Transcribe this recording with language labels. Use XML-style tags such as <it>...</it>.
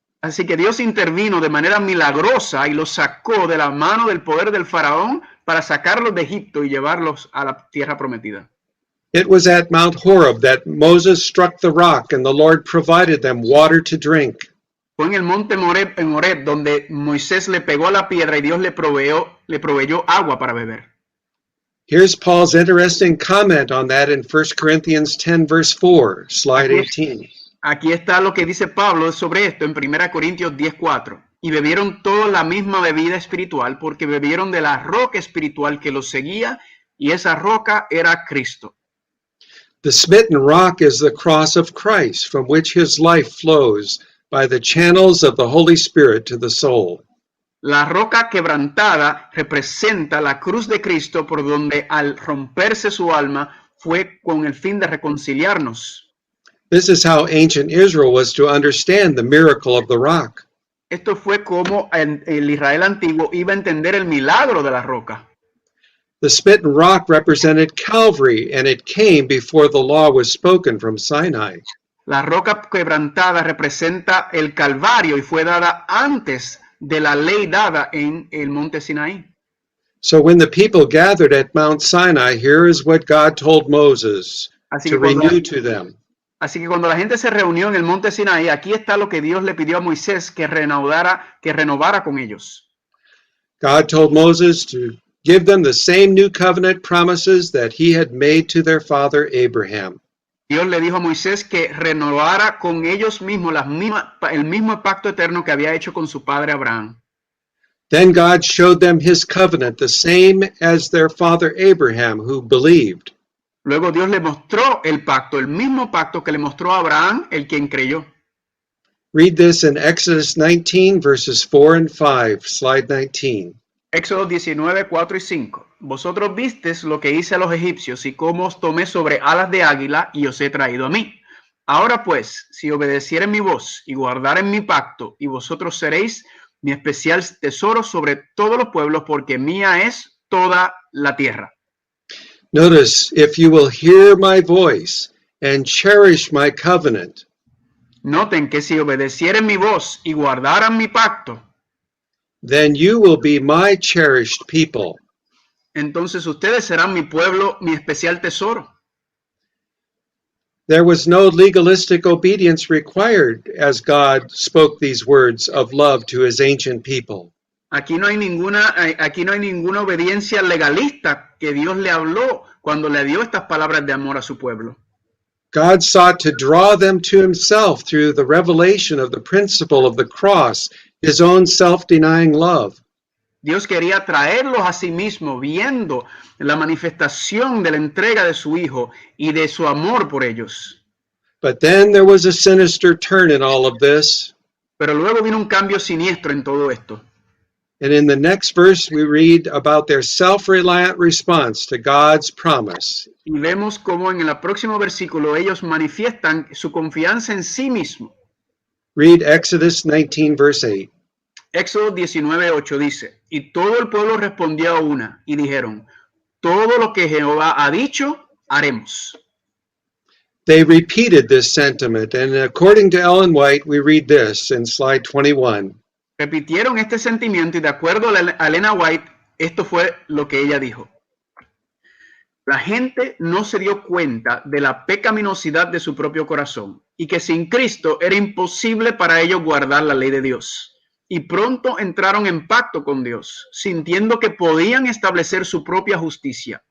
<es>Así que Dios intervino de manera milagrosa y los sacó de la mano del poder del faraón para sacarlos de Egipto y llevarlos a la tierra prometida.</es> <en>It was at Mount Horeb that Moses struck the rock and the Lord provided them water to drink.</en> <es>Fue en el monte Moreb, en Horeb, donde Moisés le pegó a la piedra y Dios le proveyó agua para beber.</es> <en>Here's Paul's interesting comment on that in 1 Corinthians 10, verse 4, slide 18.</en> <es>Aquí está lo que dice Pablo sobre esto en 1 Corintios 10:4. Y bebieron toda la misma bebida espiritual porque bebieron de la roca espiritual que los seguía y esa roca era Cristo.</es> <en>The smitten rock is the cross of Christ, from which his life flows by the channels of the Holy Spirit to the soul.</en> <es>La roca quebrantada representa la cruz de Cristo, por donde al romperse su alma fue con el fin de reconciliarnos.</es> <en>This is how ancient Israel was to understand the miracle of the rock.</en> <es>Esto fue como el Israel antiguo iba a entender el milagro de la roca.</es> <en>The smitten rock represented Calvary, and it came before the law was spoken from Sinai.</en> <es>La roca quebrantada representa el Calvario y fue dada antes de la ley dada en el monte Sinaí.</es> <en>So when the people gathered at Mount Sinai, here is what God told Moses to renew to them.</en> <es>Así que cuando la gente se reunió en el monte Sinaí, aquí está lo que Dios le pidió a Moisés que renovara con ellos.</es> <en>God told Moses to give them the same new covenant promises that he had made to their father Abraham.</en> <es>Dios le dijo a Moisés que renovara con ellos mismos el mismo pacto eterno que había hecho con su padre Abraham.</es> <en>Then God showed them his covenant, the same as their father Abraham, who believed.</en> <es>Luego Dios le mostró el pacto, el mismo pacto que le mostró a Abraham, el quien creyó.</es> <en>Read this in Exodus 19, verses 4 and 5, slide 19.</en> <es>Éxodo 19, 4 y 5. Vosotros visteis lo que hice a los egipcios y cómo os tomé sobre alas de águila y os he traído a mí. Ahora pues, si obedecieren mi voz y guardaren mi pacto, y vosotros seréis mi especial tesoro sobre todos los pueblos, porque mía es toda la tierra.</es> <en>Notice, if you will hear my voice and cherish my covenant.</en> <es>Noten que si obedecieren mi voz y guardaran mi pacto,</es> <en>then you will be my cherished people.</en> <es>Entonces ustedes serán mi pueblo, mi especial tesoro.</es> <en>There was no legalistic obedience required as God spoke these words of love to his ancient people.</en> <es>Aquí no hay ninguna obediencia legalista que Dios le habló cuando le dio estas palabras de amor a su pueblo.</es> <en>God sought to draw them to himself through the revelation of the principle of the cross, his own self-denying love.</en> <es>Dios quería traerlos a sí mismo, viendo la manifestación de la entrega de su Hijo y de su amor por ellos.</es> <en>But then there was a sinister turn in all of this.</en> <es>Pero luego vino un cambio siniestro en todo esto.</es> <en>And in the next verse, we read about their self-reliant response to God's promise.</en> <es>Y vemos cómo en el próximo versículo ellos manifiestan su confianza en sí mismo.</es> <en>Read Exodus 19, verse 8.</en> <es>Éxodo 19:8 dice, y todo el pueblo respondió a una y dijeron, todo lo que Jehová ha dicho, haremos.</es> <en>They repeated this sentiment, and according to Ellen White, we read this in slide 21.</en> <es>Repitieron este sentimiento y de acuerdo a Elena White, esto fue lo que ella dijo. La gente no se dio cuenta de la pecaminosidad de su propio corazón y que sin Cristo era imposible para ellos guardar la ley de Dios. Y pronto entraron en pacto con Dios, sintiendo que podían establecer su propia justicia.</es>